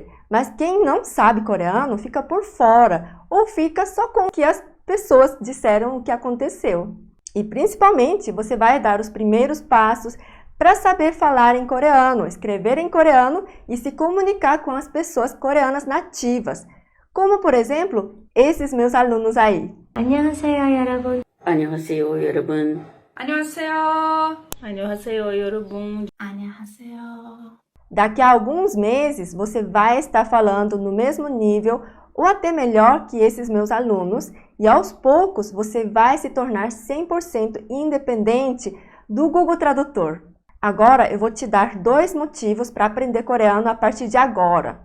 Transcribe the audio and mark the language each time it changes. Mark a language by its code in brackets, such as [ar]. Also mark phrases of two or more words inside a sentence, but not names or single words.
[pt] Mas quem não sabe coreano fica por fora ou fica só com o que as pessoas disseram o que aconteceu. E principalmente você vai dar os primeiros passos para saber falar em coreano, escrever em coreano e se comunicar com as pessoas coreanas nativas. Como, por exemplo, esses meus alunos aí. [ko] 안녕하세요, 여러분. 안녕하세요, 여러분. 안녕하세요. 안녕하세요, 여러분. 안녕하세요. [pt] Daqui a alguns meses você vai estar falando no mesmo nível ou até melhor que esses meus alunos e aos poucos você vai se tornar 100% independente do Google Tradutor. Agora eu vou te dar 2 motivos para aprender coreano a partir de agora.